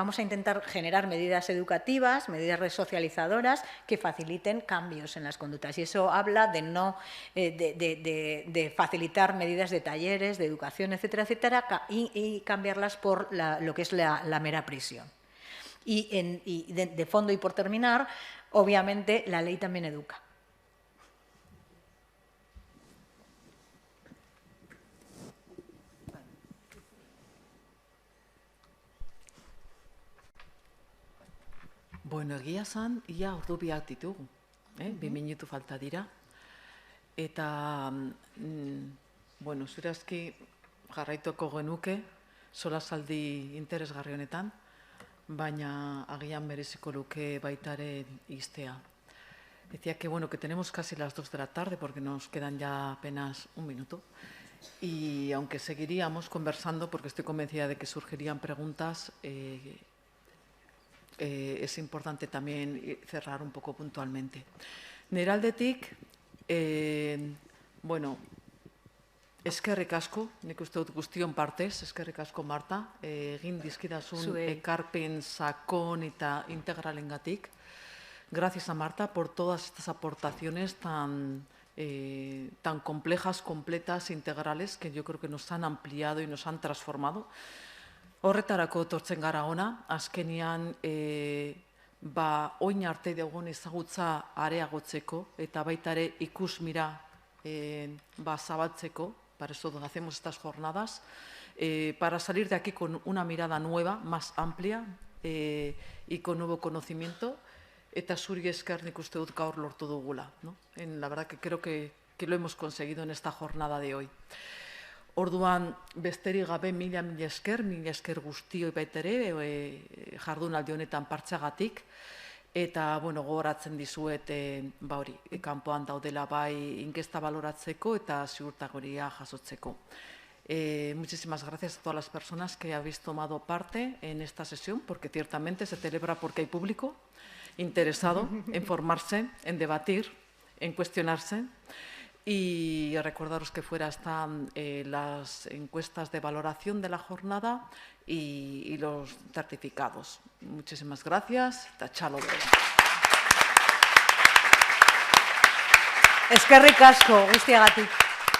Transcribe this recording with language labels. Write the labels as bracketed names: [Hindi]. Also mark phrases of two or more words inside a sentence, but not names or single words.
[Spanish] Vamos a intentar generar medidas educativas, medidas resocializadoras que faciliten cambios en las conductas y eso habla de facilitar medidas de talleres, de educación, etcétera, etcétera, y cambiarlas por lo que es la mera prisión. Y de fondo y por terminar, obviamente la ley también educa. [Basque] Bueno, egia zan, ia ordu biak ditugu, 2 minutu falta dira. Eta, bueno, zurazki jarraituko genuke, solasaldi interesgarri honetan, baina agian mereziko luke baitare iztea. [Spanish] Decía que, bueno, que tenemos casi las 2 de la tarde porque nos quedan ya apenas 1 minuto. Y aunque seguiríamos conversando, porque estoy convencida de que surgirían preguntas, es importante también cerrar un poco puntualmente. [Basque] Nire aldetik, bueno, eskerrik asko, nik uste dut guztion partez, eskerrik asko Marta, egin dizkidazun ekarpen sakon eta integralengatik. [Spanish] Gracias a Marta por todas estas aportaciones tan complejas, completas, integrales, que yo creo que nos han ampliado y nos han transformado. [Basque] Horretarako etortzen gara ona, azkenian oin arte dugun ezagutza areagotzeko eta baita ere ikusmira zabaltzeko, [Spanish] para eso hacemos estas jornadas, para salir de aquí con una mirada nueva, más amplia y con nuevo conocimiento, [Basque] eta zuri esker nik uste dut gaur lortu dugula, ¿no? [Spanish] La verdad que creo que lo hemos conseguido en esta jornada de hoy. [Basque] Orduan, besterik gabe mila esker guztioi baita ere, jardunaldi honetan partxagatik, eta, bueno, gogoratzen dizuet, hori, kanpoan daudela bai inkesta baloratzeko eta ziurtagoria jasotzeko. [Spanish] Muchísimas gracias a todas las personas que habéis tomado parte en esta sesión, porque ciertamente se celebra porque hay público interesado en formarse, en debatir, en cuestionarse. Y recordaros que fuera están las encuestas de valoración de la jornada y los certificados. Muchísimas gracias. [Basque] Tachalo. Eskerrik asko guztiagatik.